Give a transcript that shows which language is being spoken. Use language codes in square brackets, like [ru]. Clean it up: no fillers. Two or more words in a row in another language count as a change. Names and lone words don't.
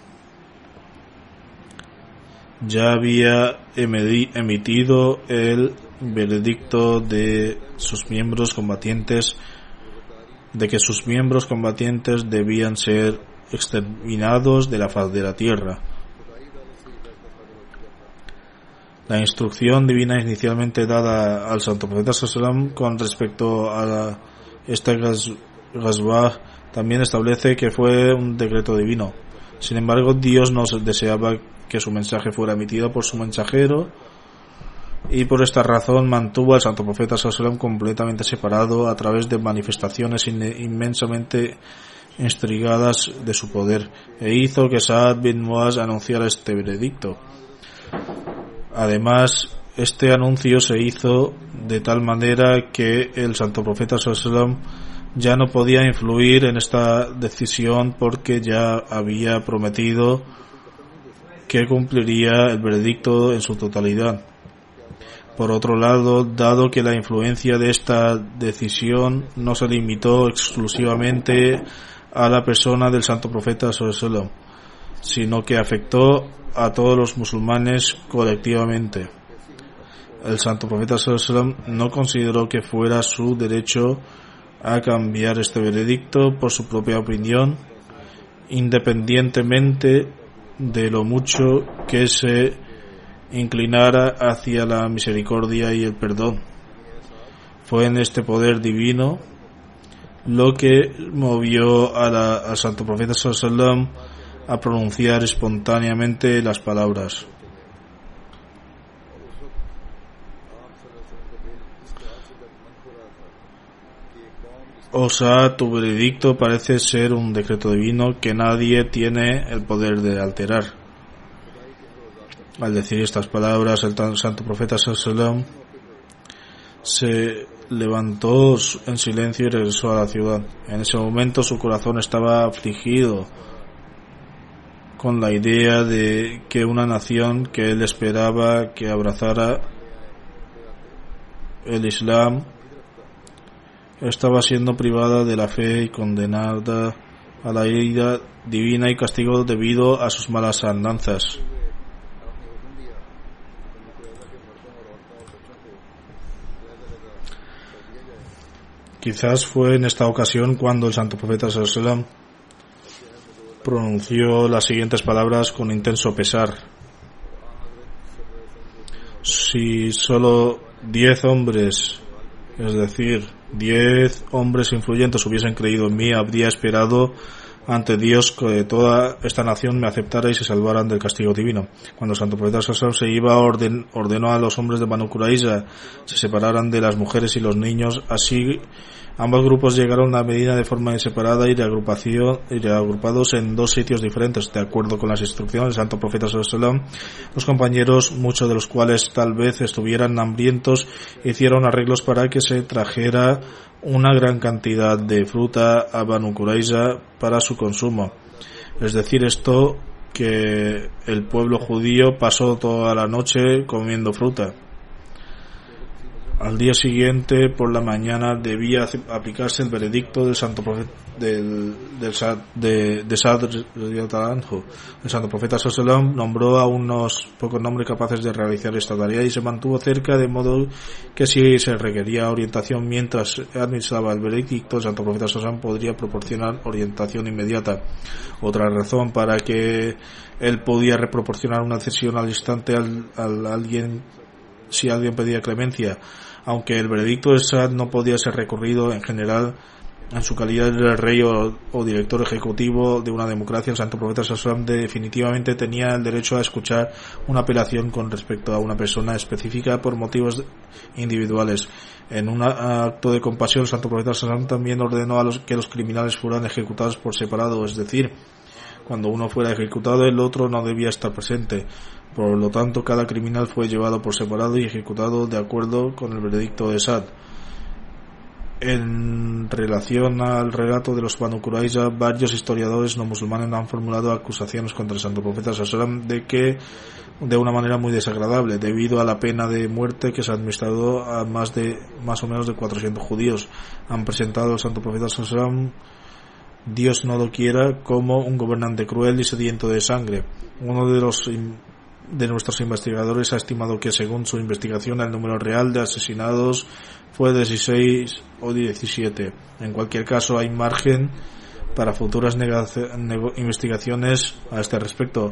[es] ya había emitido el veredicto de que sus miembros combatientes debían ser exterminados de la faz de la tierra. La instrucción divina inicialmente dada al santo profeta [ar] صلى الله عليه وسلم [es] con respecto a esta Ghazwa también establece que fue un decreto divino. Sin embargo, Dios no deseaba que su mensaje fuera emitido por su mensajero, y por esta razón mantuvo al santo profeta [ar] صلى الله عليه وسلم [es] completamente separado a través de manifestaciones inmensamente intrigadas de su poder, e hizo que Sa'd bin Muaz anunciara este veredicto. Además, este anuncio se hizo de tal manera que el santo profeta [ar] صلى الله عليه وسلم [es] ya no podía influir en esta decisión porque ya había prometido que cumpliría el veredicto en su totalidad. Por otro lado, dado que la influencia de esta decisión no se limitó exclusivamente a la persona del santo profeta [ar] صلى الله عليه وسلم, [es] sino que afectó a todos los musulmanes colectivamente. El santo profeta [ar] صلى الله عليه وسلم [es] no consideró que fuera su derecho a cambiar este veredicto por su propia opinión, independientemente de lo mucho que se inclinara hacia la misericordia y el perdón. Fue en este poder divino lo que movió al santo profeta [ar] صلى الله عليه وسلم [es] a pronunciar espontáneamente las palabras. O sea, tu veredicto parece ser un decreto divino que nadie tiene el poder de alterar. Al decir estas palabras, el santo profeta [ar] صلى الله عليه وسلم [es] se levantó en silencio y regresó a la ciudad. En ese momento su corazón estaba afligido con la idea de que una nación que él esperaba que abrazara el Islam estaba siendo privada de la fe y condenada a la ira divina y castigo debido a sus malas andanzas. Quizás fue en esta ocasión cuando el santo profeta [ar] صلى الله عليه وسلم [es] pronunció las siguientes palabras con intenso pesar: si solo 10 hombres, es decir, 10 hombres influyentes hubiesen creído en mí, habría esperado ante Dios que toda esta nación me aceptara y se salvaran del castigo divino. Cuando el santo profeta [ar] صلى الله عليه وسلم [es] se iba, ordenó a los hombres de Banu Qurayza se separaran de las mujeres y los niños. Así ambos grupos llegaron a Medina de forma separada y reagrupados en dos sitios diferentes. De acuerdo con las instrucciones del santo profeta [ar] صلى الله عليه وسلم, [es] los compañeros, muchos de los cuales tal vez estuvieran hambrientos, hicieron arreglos para que se trajera una gran cantidad de fruta a Banu Qurayza para su consumo. Es decir, esto que el pueblo judío pasó toda la noche comiendo fruta. Al día siguiente, por la mañana, debía aplicarse el veredicto del santo profeta de Sa'd [ar] رضي الله عنه. [es] El santo profeta [ar] صلى الله عليه وسلم [es] nombró a unos pocos nombres capaces de realizar esta tarea y se mantuvo cerca, de modo que si se requería orientación mientras administraba el veredicto, el santo profeta [ar] صلى الله عليه وسلم [es] podría proporcionar orientación inmediata. Otra razón para que él podía proporcionar una cesión al instante si alguien pedía clemencia, aunque el veredicto de Sa'd no podía ser recurrido en general en su calidad de rey o director ejecutivo de una democracia. El santo profeta [ar] صلى الله عليه وسلم [es] definitivamente tenía el derecho a escuchar una apelación con respecto a una persona específica por motivos individuales. En un acto de compasión, el santo profeta [ar] صلى الله عليه وسلم [es] también ordenó que los criminales fueran ejecutados por separado, es decir, cuando uno fuera ejecutado, el otro no debía estar presente. Por lo tanto, cada criminal fue llevado por separado y ejecutado de acuerdo con el veredicto de Sa'd. En relación al relato de los Banu Qurayza, varios historiadores no musulmanes han formulado acusaciones contra el santo profeta [ar] صلى الله عليه وسلم [es] de una manera muy desagradable, debido a la pena de muerte que se ha administrado a más o menos de 400 judíos. Han presentado al santo profeta [ar] صلى الله عليه وسلم, [es] Dios no lo quiera, como un gobernante cruel y sediento de sangre. Uno de nuestros investigadores ha estimado que, según su investigación, el número real de asesinados fue 16 o 17. En cualquier caso, hay margen para futuras investigaciones a este respecto.